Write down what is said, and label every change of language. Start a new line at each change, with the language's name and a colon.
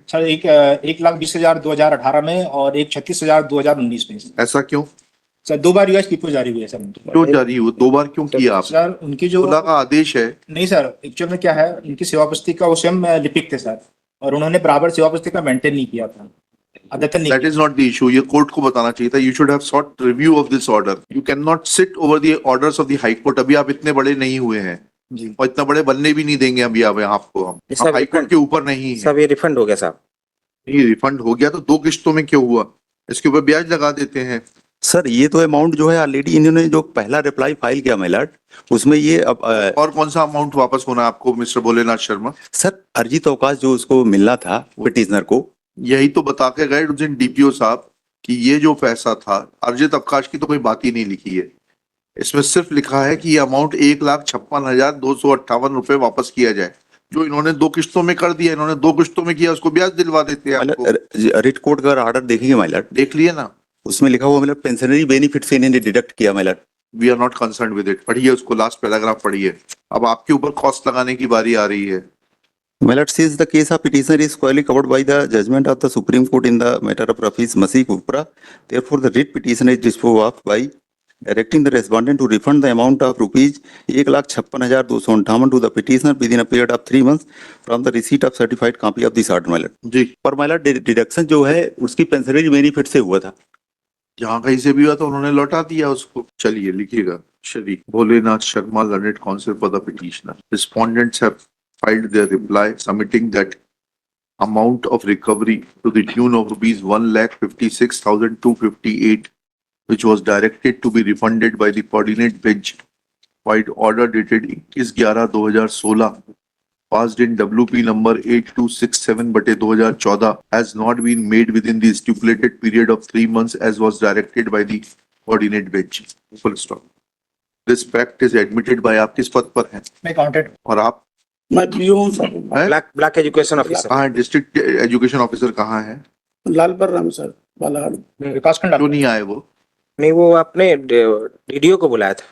Hindi: Sir, 1,20,000 2018 में और 36,000 2019 में। ऐसा क्यों? सर 2 बार यूएस पीपीओ जारी हुई है सर। क्यों जारी हुई? 2 बार क्यों किया आप? सर उनकी जो खुला का आदेश है। नहीं सर, एक्चुअल में क्या है, उनकी सेवा पुस्तिका वो स्वयं लिपिक थे सर, और उन्होंने बराबर सेवा पुस्तिका मेंटेन नहीं किया था, अद्यतन नहीं
English: That is not the issue.
Hindi: ये कोर्ट को बताना चाहिए था।
English: You should have sought review of this order. You cannot sit over the orders of the High Court.
Hindi: अभी आप इतने बड़े नहीं हुए हैं जी। और इतना बड़े बनने भी नहीं देंगे अभी आप आपको हम हाई कोर्ट के ऊपर नहीं है। सब ये रिफंड हो गया साहब। ये रिफंड हो गया तो 2 किस्तों में क्यों हुआ? इसके ऊपर ब्याज लगा देते हैं। सर ये तो अमाउंट जो है ऑलरेडी इन्होंने जो पहला रिप्लाई फाइल किया मेलर्ट, उसमें ये अब और कौन सा अमाउंट वापस होना है आपको मिस्टर भोलेनाथ शर्मा? सर अर्जित अवकाश जो उसको मिलना था पिटिशनर को, यही तो बता के गए उस दिन डीपीओ साहब कि ये जो पैसा था अर्जित अवकाश की तो कोई बात ही नहीं लिखी है। इसमें सिर्फ लिखा है कि ये अमाउंट 1,56,258 रुपए वापस किया जाए, जो इन्होंने 2 किस्तों में कर दिया। इन्होंने 2 किस्तों में किया, उसको ब्याज दिलवा देते हैं आपको। रिट कोर्ट का ऑर्डर देखेंगे मेलर्ट, देख लिए ना, उसमें लिखा हुआ मतलब पेंशनरी बेनिफिट से इन्हें डिडक्ट किया मेलर्ट।
English: We are not concerned with it.
Hindi: पढ़िए उसको, लास्ट पैराग्राफ पढ़िए। अब आपके ऊपर कॉस्ट लगाने की बारी आ रही है।
English: Melat says the case of petitioner is squarely covered by the judgment of the Supreme Court in the matter of Rafiz Masih Kupra. Therefore, the writ petition is disposed of by directing the respondent to refund the amount of rupees 1,56,258 to the petitioner within a period of 3 months from the receipt of certified copy of this order. Melat
Hindi: जी, पर मेलट deduction जो है उसकी pensionary benefit से हुआ था। जहाँ कहीं से भी हुआ तो उन्होंने लौटा दिया उसको। चलिए लिखिएगा।
English: Shri Bholenath Sharma, learned counsel for the petitioner. Respondents have filed their reply submitting that amount of recovery to the tune of rupees 1,56,258, which was directed to be refunded by the coordinate bench by order dated 21/11/2016, passed in WP number 8267/2014, has not been made within the stipulated period of 3 months as was directed by the coordinate bench. Full stop. This fact is admitted by
Hindi: आप किस पद पर हैं? मैं accountant. और आप? मैं PO हूँ सर। Block education officer. कहाँ है? डिस्ट्रिक्ट एजुकेशन ऑफिसर कहाँ है? लालपर राम सर, बालाघाट। विकास खंड। क्यों नहीं आए वो? नहीं वो आपने डीडीओ को बुलाया था।